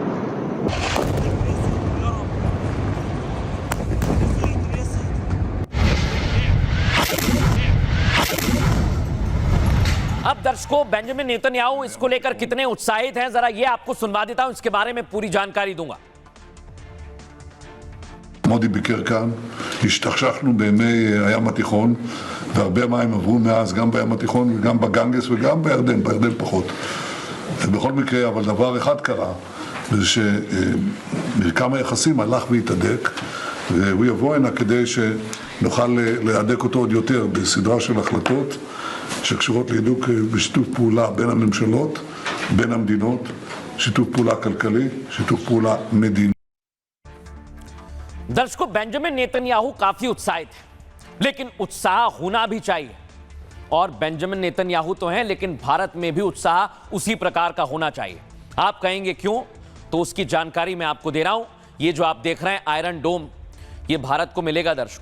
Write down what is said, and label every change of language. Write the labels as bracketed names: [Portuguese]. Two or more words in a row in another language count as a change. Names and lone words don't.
[Hindi] अब दर्शकों, बेंजामिन नेतन्याहू इसको लेकर कितने उत्साहित हैं, जरा ये आपको सुनवा देता हूं, इसके बारे में पूरी जानकारी दूंगा। [Hebrew] מודי ביקר כאן, השתכשכנו בימי הים התיכון, והרבה מים עברו מאז גם בים התיכון וגם בגנגס וגם בירדן, בירדן פחות. בכל מקרה, אבל דבר אחד קרה, זה שמרקם היחסים הלך והתהדק, והוא יבוא הנה כדי שנוכל להדק אותו עוד יותר בסדרה של החלטות שקשורות להידוק בשיתוף פעולה בין הממשלות, בין המדינות, שיתוף פעולה כלכלי, שיתוף פעולה מדיני. [Hindi] दर्शकों, बेंजामिन नेतन्याहू काफी उत्साहित है, लेकिन उत्साह होना भी चाहिए और बेंजामिन नेतन्याहू तो हैं, लेकिन भारत में भी उत्साह उसी प्रकार का होना चाहिए। आप कहेंगे क्यों, तो उसकी जानकारी मैं आपको दे रहा हूं। ये जो आप देख रहे हैं आयरन डोम, ये भारत को मिलेगा दर्शकों।